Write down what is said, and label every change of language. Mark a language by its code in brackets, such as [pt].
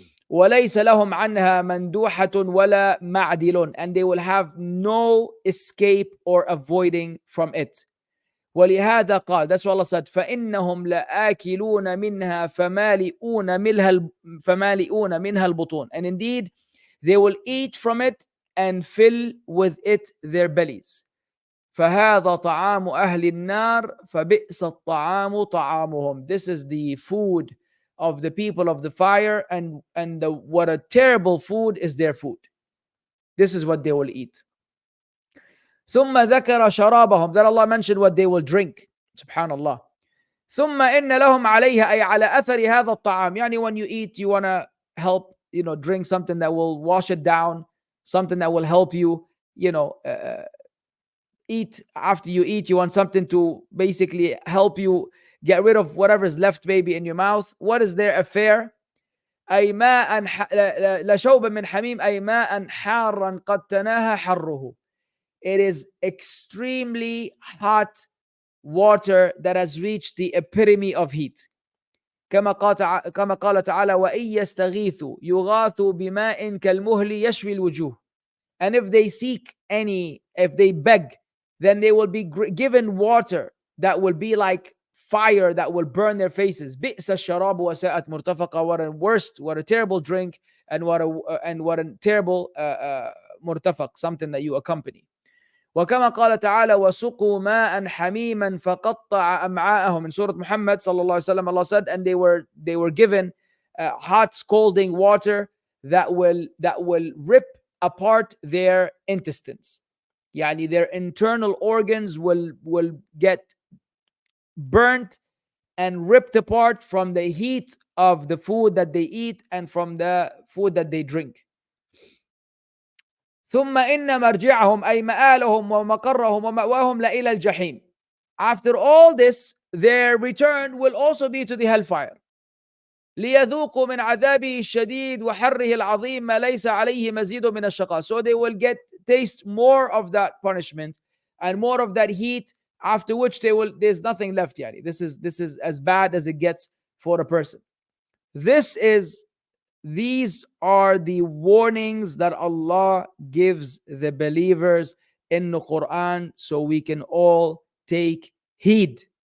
[ar] وَلَيْسَ لَهُمْ عَنْهَا مَنْدُوحَةٌ وَلَا مَعْدِلٌ, [en] and they will have no escape or avoiding from it. [ar] ولهذا قال, [en] that's what Allah said, [ar] فإنهم لآكلون منها فمالئون منها البطون, [en] and indeed they will eat from it and fill with it their bellies. [ar] فهذا طعام أهل النار فبئس الطعام طعامهم. [en] This is the food of the people of the fire, and what a terrible food is their food. This is what they will eat. [ar] ثم ذكر شرابهم, [en] that Allah mentioned what they will drink. [ar] Subhanallah. ثم إن لهم عليها, أي على أثر هذا الطعام. [en] يعني when you eat, you want to help, drink something that will wash it down, something that will help you, eat. After you eat, you want something to basically help you get rid of whatever is left maybe in your mouth. What is their affair? [ar] أي ماء لشوب من حميم أي ماء حارا قد تناهى حره. [en] It is extremely hot water that has reached the epitome of heat. [ar] كما قال تعالى وَإِن يَسْتَغِيثُوا يُغَاثُوا بِمَاءٍ كَالْمُهْلِ يَشْوِي الْوُجُوهِ. [en] And if they beg, then they will be given water that will be like fire that will burn their faces. [ar] بِئْسَ الشَّرَابُ وَسَاءَتْ مُرْتَفَقًا. [en] What a terrible drink, and what a terrible مرتفق, something that you accompany. [ar] وكما قال تعالى وسقوا ماء حميما فقطع أمعاءهم. [en] In Surah Muhammad sallallahu alaihi wasallam, Allah said, and they were given hot scalding water that will rip apart their intestines. Yani their internal organs will get burnt and ripped apart from the heat of the food that they eat and from the food that they drink. [ar] ثم إن مرجعهم أي مآلهم ومقرهم ومأواهم لإلى الجحيم. [en] After all this, their return will also be to the hellfire. [ar] ليذوقوا من عذابه الشديد وحره العظيم ما ليس عليه مزيد من الشقاء. [en] So they will taste more of that punishment and more of that heat, after which there's nothing left. Yani. This is as bad as it gets for a person. These are the warnings that Allah gives the believers in the Quran, so we can all take heed.